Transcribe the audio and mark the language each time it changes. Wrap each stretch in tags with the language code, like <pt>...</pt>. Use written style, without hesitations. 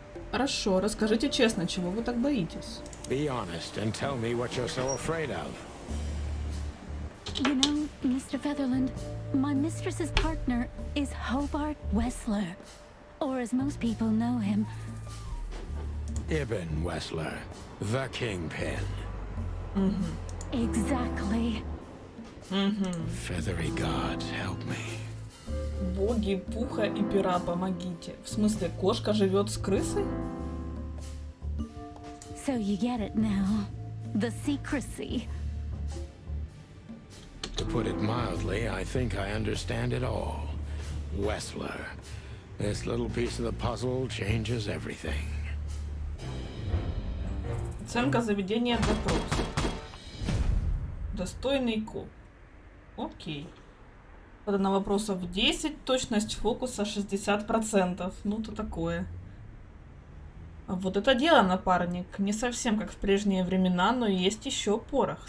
<ru>Хорошо, расскажите честно, чего вы так боитесь?</ru> <en>Be honest and tell me what you're so afraid of. You know, Mr. Featherland, my mistress's partner is Hobart Wessler. Or as most people know him, Ibn Wessler, the kingpin. exactly. Feathery gods, help me.</en> <ru>Боги, пуха и пера, помогите. В смысле, кошка живет с крысой?</ru> <en>So you get it now. The secrecy. To put it mildly, I think I understand it all. Wessler. This little piece of the puzzle changes everything.</en> <ru>Оценка заведения допроса. Достойный коп. Окей. На вопросов 10, точность фокуса 60%. Ну, то такое. А вот это дело, напарник. Не совсем как в прежние времена, но есть еще порох.</ru>